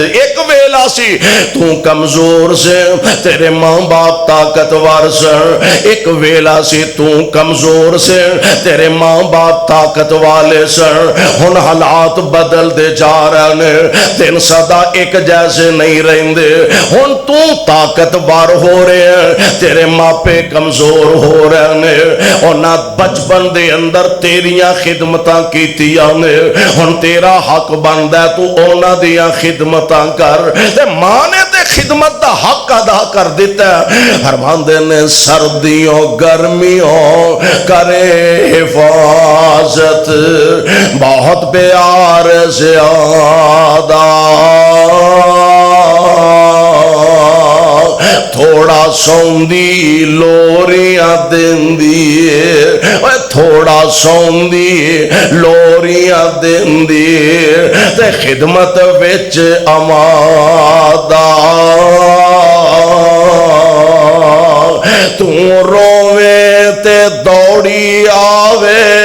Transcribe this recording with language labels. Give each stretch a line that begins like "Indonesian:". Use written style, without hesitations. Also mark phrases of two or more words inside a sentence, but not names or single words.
Punjabi: ایک ویلا سی تو کمزور سے تیرے ماں باپ طاقتور سن، ایک ویلا سی تو کمزور سے تیرے ماں باپ طاقت والے سن، ہن حالات بدل دے جا رہے ہیں، دن سدا ایک جیسے نہیں رہندے، ہن تو طاقتور ہو رہے ہیں، تیرے ماپے کمزور ہو رہے ہیں، اور نہ بچپن دے اندر تیریاں خدمتاں کیتیاں نے، ہن تیرا حق بندا ہے تو اونا دیاں خدمتاں کر، تے ماں نے تے خدمت دا حق ادا کر دیتا ہے، فرماندے نے سردیوں گرمیوں کرے حفاظت، بہت پیار زیادہ تھوڑا سوندی لوریاں دیندی، تھوڑا سوندی لوریاں دیندی، تے خدمت وچ امادہ، تو روے تے دوڑی آوے،